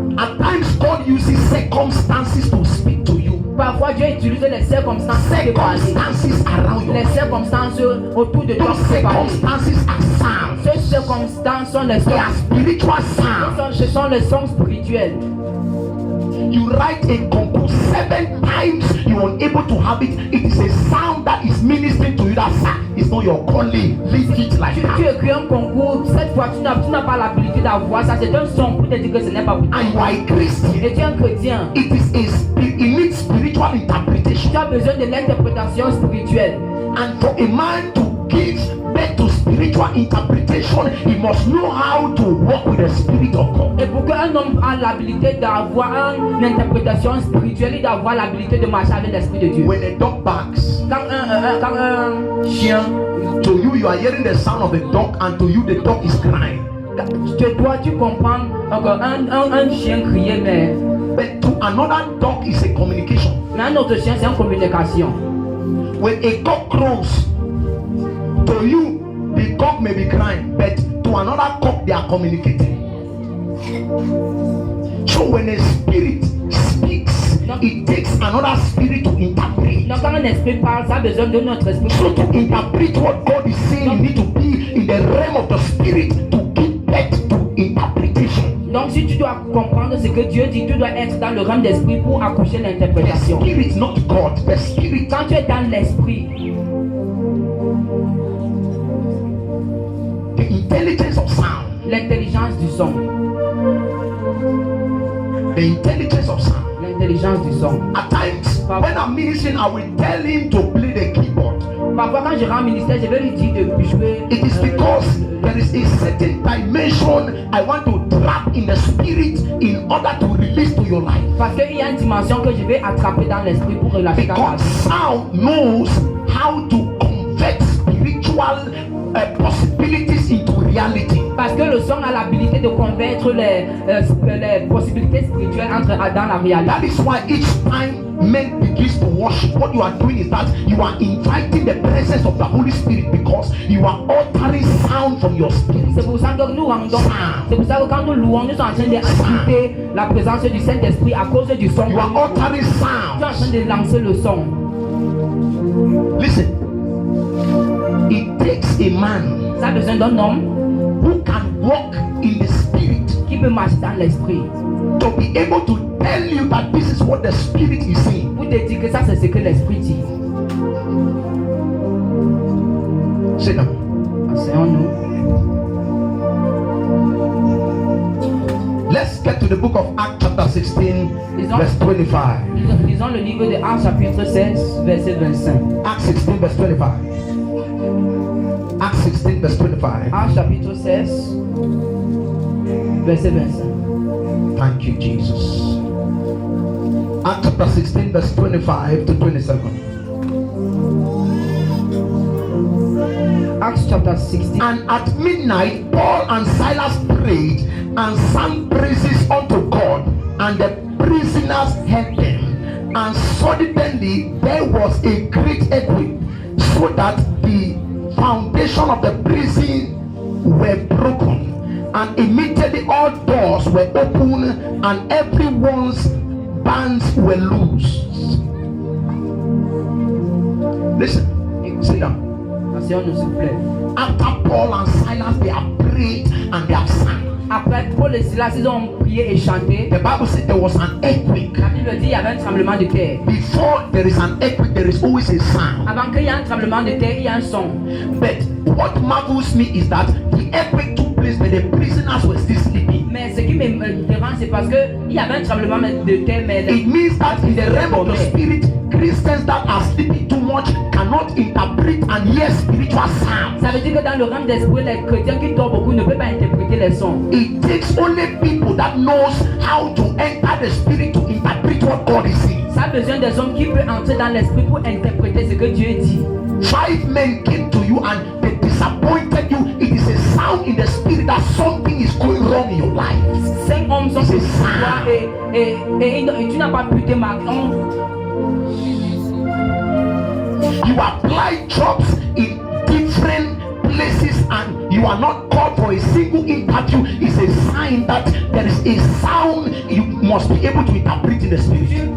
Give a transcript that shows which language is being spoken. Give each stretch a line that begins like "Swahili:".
English: At times God uses circumstances to speak to you.
French: Parfois Dieu utilise les circonstances pour te parler.
English: Circumstances around
French: Les
English: you.
French: circonstances autour de toi
English: Those
French: pour te parler.
English: circumstances are sounds.
French: Ces circonstances sont les
English: They are
French: sons.
English: spiritual sounds.
French: Ce sont les sons spirituels.
English: You write a concours 7 times, you are unable to have it. It is a sound that is ministering to you. That is not your calling. Leave it like
French: Tu
English: that.
French: écris un concours, cette fois tu n'as pas l'habilité d'avoir ça. C'est un son pour te dire que ce n'est pas pour toi.
English: And you are a Christian.
French: Et tu es un chrétien.
English: It needs spiritual interpretation.
French: Tu as besoin de l'interprétation spirituelle.
English: And for a man to give birth to spiritual interpretation, he must know how to walk with the Spirit of God.
French: Et pour qu'un homme ait l'habilité d'avoir une interprétation spirituelle, il doit avoir l'habilité de marcher avec l'Esprit de Dieu.
English: When a dog barks,
French: Quand un chien,
English: to you, you are hearing the sound of a dog, and to you, the dog is crying.
French: toi tu comprends un chien crier, mais
English: But to another dog, is a communication.
French: un autre chien c'est une communication.
English: When a cock crows, to you, the cock may be crying, but to another cock, they are communicating. So when a spirit speaks, it takes another spirit to interpret.
French: Donc quand un esprit parle, ça a besoin de notre esprit.
English: So to interpret what God is saying, you need to be in the realm of the spirit to give birth to interpretation.
French: Donc si tu dois comprendre ce que Dieu dit, tu dois être dans le rang d'esprit pour accoucher
English: The
French: l'interprétation.
English: spirit, not God, the spirit.
French: Quand tu es dans l'esprit,
English: The intelligence of sound.
French: l'intelligence du son,
English: The intelligence of sound.
French: l'intelligence du son.
English: At times, when I'm ministering, I will tell him to play the keyboard.
French: Parfois quand je rends ministère, je vais lui dire de jouer.
English: It is because there is a certain dimension I want to trap in the spirit in order to release to your life.
French: Parce qu'il y a une dimension que je vais attraper dans l'esprit pour relâcher dans la
English: Because
French: vie.
English: sound knows how to convert spiritual possibilities into reality.
French: Parce que le son a l'habilité de convaincre les possibilités spirituelles dans la réalité.
English: That is why each time men begins to worship, what you are doing is that you are inviting the presence of the Holy Spirit because you are uttering sound from your spirit.
French: C'est pour ça que nous rendons. C'est pour ça que quand nous louons, nous sommes en train d'inviter la présence du Saint-Esprit à cause du son.
English: You are uttering
French: Tu es
English: sound.
French: en train de lancer le son.
English: Listen, it takes a man
French: Ça a besoin d'un homme
English: who can walk in the spirit
French: qui peut marcher dans l'esprit
English: to be able to tell you that this is what the spirit is saying.
French: pour te dire que ça c'est ce que l'esprit dit.
English: Sit down.
French: Asseyons-nous.
English: Let's get to the book of Acts chapter 16 verse 25.
French: Lisons le livre de Actes chapitre 16 verset 25.
English: Acts 16 verse 25. Acts 16 verse 25.
French: Actes chapitre 16 verset 25.
English: Thank you, Jesus. Acts chapter 16 verse 25 to 27. Acts chapter 16. And at midnight, Paul and Silas prayed and sang praises unto God, and the prisoners heard them. And suddenly there was a great earthquake, so that the foundation of the prison were broken, And immediately all doors were opened and everyone's bands were loose. Listen, sit down.
French: Asseyons-nous, s'il vous plaît.
English: After Paul and Silas, they have prayed and they have sang.
French: Après Paul et Silas, ils ont prié et chanté.
English: The Bible said there was an earthquake.
French: La Bible dit qu'il y avait un tremblement de terre.
English: Before there is an earthquake, there is always a sound.
French: Avant qu'il y ait un tremblement de terre, il y a un son.
English: But what marvels me is that the earthquake took place, but the prisoners were still sleeping.
French: Mais ce qui me dérange, c'est parce qu'il y avait un tremblement de terre, mais
English: It means that in the realm of the spirit, Christians that are sleeping too much cannot interpret and hear spiritual sounds.
French: ça veut dire que dans le realm d'esprit, les chrétiens qui dorment beaucoup ne peuvent pas interpréter les sons.
English: It takes only people that knows how to enter the spirit to interpret what God is saying.
French: Ça a besoin des hommes qui peuvent entrer dans l'esprit pour interpréter ce que Dieu dit.
English: 5 men came to you and they disappointed you. It is a sound in the spirit that something is going wrong in your life.
French: 5 hommes sont venus voir et tu n'as pas pu te marquer.
English: You apply jobs in different places and you are not called for a single interview. It's a sign that there is a sound you must be able to interpret in the spirit.